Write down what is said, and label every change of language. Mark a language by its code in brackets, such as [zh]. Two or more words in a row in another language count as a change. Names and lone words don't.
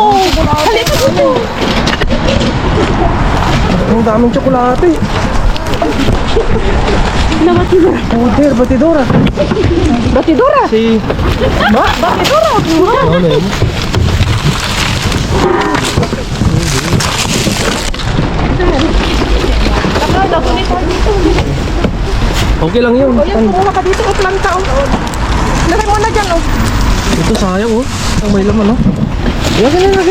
[tl] Halika dito. Ang daming tsokolate. Batidora. Puder, batidora. Batidora. Si... Batidora. Ano yun? Okay lang yun. O yan, kumuha ka dito. Ang planta, oh. Lagay mo na dyan, oh. Ito sayang oh. Ang may laman oh. Lagyan na.